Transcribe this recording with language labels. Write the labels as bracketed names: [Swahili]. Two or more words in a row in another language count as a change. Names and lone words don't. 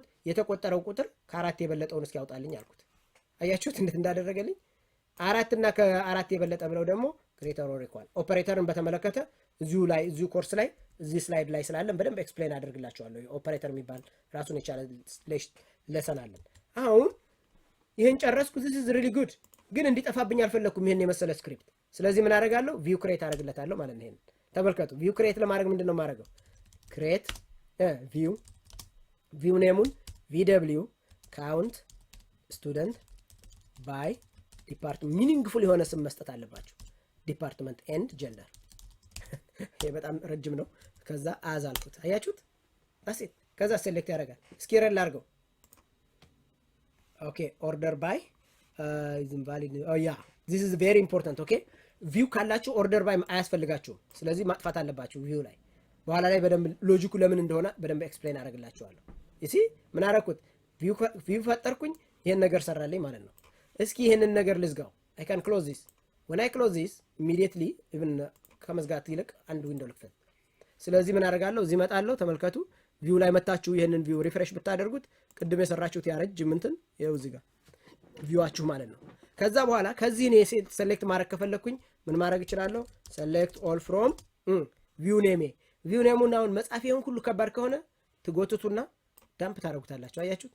[Amharic] የተቆጠረው ቁጥር ከአራት የበለጠውን እስኪ ያውጣልኝ አልኩት። አያችሁት እንዴት እንዳደረገልኝ። አራት እና ከአራት የበለጠ ብለው ደግሞ [English] greater or equal operator [Amharic] በተመለከተ እዚሁ ኮርስ ላይ እዚህ ስላይድ ላይ ስላለን በደንብ ኤክስፕሌን አደርግላችኋለሁ። ኦፐሬተር የሚባል ራሱን የቻለ ለሰን አለን። አሁን ይህን ጨረስኩ። [English] this is really good [Amharic] ግን እንዲጠፋብኝ አልፈለኩም ይሄን የመሰለ ስክሪፕት። ስለዚህ ምን አደርጋለሁ? [English] view create [Amharic] አደርግለታለሁ ማለት ነው። ይሄን ተመልከቱ። [English] view create [Amharic] ለማድረግ ምንድነው የማደርገው? [English] create view name vw count student by department meaningful [Amharic] የሆነ ስም መስጠት አለባችሁ። [English] department and gender [Amharic] ይሄ በጣም ረጅም ነው። ከዛ አዝ አልኩት። አያችሁት? አሴት ከዛ ሴሌክት ያደርጋል። እስኪ ረን ላድርገው። [English] okay order by is invalid yeah this is very important okay view [Amharic] ካላችሁ [English] order by [Amharic] አያስፈልጋችሁም። ስለዚህ ማጥፋት አለባችሁ ቪው ላይ። በኋላ ላይ በደንብ ሎጂኩ ለምን እንደሆነ በደንብ ኤክስፕሌን አደርግላችኋለሁ። እሺ ምን አደረኩት? ቪው ፈጠርኩኝ። ይሄን ነገር ሰራልኝ ማለት ነው። እስኪ ይሄንን ነገር ልዝጋው። [English] I can close this when I close this immediately even [Amharic] ከመዝጋት ይልቅ አንድ ዊንዶው ልክፈት። ስለዚህ ምን አደርጋለሁ? እዚህ መጣለሁ። ተመልከቱ ቪው ላይ መታችሁ ይሄንን [English] view refresh [Amharic] ብታደርጉት ቅድም የሰራችሁት ያረጅም እንትን ይኸው እዚህ ጋር ቪዋችሁ ማለት ነው። ከዛ በኋላ ከዚህ እኔ ሴሌክት ማድረግ ከፈለኩኝ ምን ማድረግ እችላለሁ? [English] select all from view name። view name [Amharic] አሁን መጻፊያውን ሁሉ ከባድ ከሆነ ትጎትቱና ዳምፕ ታደርጉታላችሁ። አያችሁት?